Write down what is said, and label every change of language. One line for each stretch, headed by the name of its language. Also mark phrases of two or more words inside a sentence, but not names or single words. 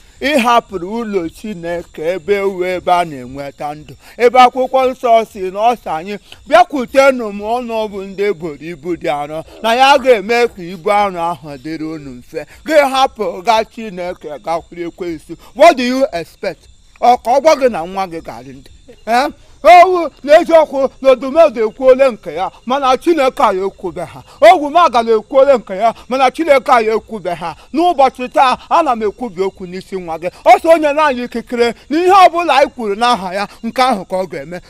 Igbo: Ị hapụrụ ụlọ Chineke, ebe ewu, ebe a na-enweta ndụ, ebe akwụkwọ nsọ si na ọ sị anyị, "Bịakwutenụ m, ọnụ bụ ndị buru ibu dị arọ," na ya ga-eme ka ibu arọ ahụ dịrị unu mfe. Gị hapụ ga Chineke, gakwuru ekwensu.
English: What do you expect?
Igbo: Ọ ka ọ gwa gị na nwa gị garị ndụ? Eh? Owu na eziokwu na Odumodu ekwuole nke ya, mana Chineke anyị ekwube ha. Ogwu Magala ekwuole nke ya, mana Chineke anyị ekwube ha. N'ụbọchị taa, ana m ekwubi okwu n'isi nwa gị. Ọ sị onye na-anyị ikikere na ihe ọ bụla anyị kwuru n'aha ya, nke ahụ ka ọ ga-eme.